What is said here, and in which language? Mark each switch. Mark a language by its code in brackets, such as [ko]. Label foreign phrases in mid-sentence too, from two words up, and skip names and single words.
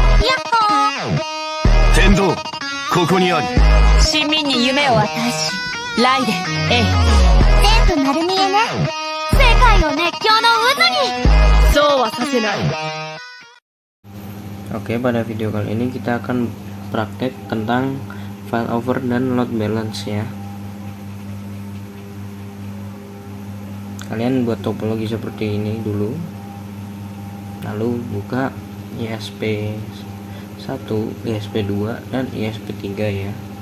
[ja] 天道、ここにあり。市民に夢を与えし、ライデン、エイ。全部丸見えね。世界を熱狂の渦に。そうはさせない。 [id] Oke, pada video kali ini kita akan praktek tentang [en] file over [id] dan [en] load balance [id] ya. Kalian buat topologi seperti ini dulu, lalu buka ISP1, ISP2, dan ISP3 ya.